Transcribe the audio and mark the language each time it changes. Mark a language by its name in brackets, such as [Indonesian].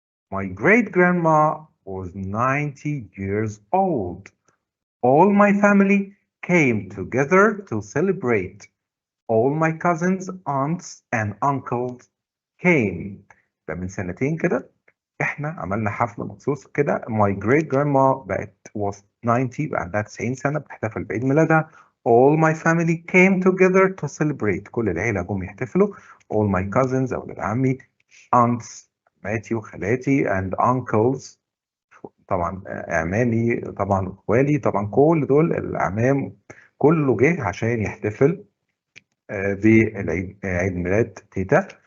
[English] My great grandma was 90 years old. All my family came together to celebrate. All my cousins, aunts, and uncles came. [Arabic] ده من سنتين كده احنا عملنا حفلة مخصوص كده. [English] My great grandma was 90, [Arabic] بقى عندها 90 سنة بتحتفل بعيد ميلادها. [English] All my family came together to celebrate. [Arabic] كل العيلة جم يحتفلوا. [English] All my cousins, [Arabic] أولاد عمي, [English] aunts, [Arabic] عماتي وخالاتي, [English] and uncles, [Arabic] طبعا أعمامي، طبعا أخوالي، طبعا كل دول الأعمام كله جه عشان يحتفل بعيد ميلاد تيتا.